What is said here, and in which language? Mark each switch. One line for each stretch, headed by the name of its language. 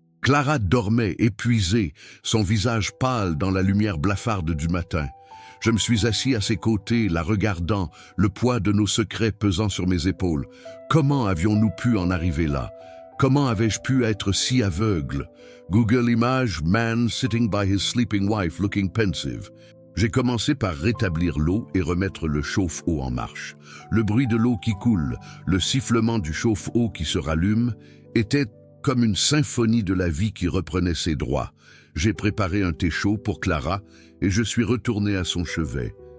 French: Clara dormait, épuisée, son visage pâle dans la lumière blafarde du matin. Je me suis assis à ses côtés, la regardant, le poids de nos secrets pesant sur mes épaules. Comment avions-nous pu en arriver là? Comment avais-je pu être si aveugle?
English: Google Images, man sitting by his sleeping wife looking pensive.
French: J'ai commencé par rétablir l'eau et remettre le chauffe-eau en marche. Le bruit de l'eau qui coule, le sifflement du chauffe-eau qui se rallume, était comme une symphonie de la vie qui reprenait ses droits. J'ai préparé un thé chaud pour Clara et je suis retourné à son chevet.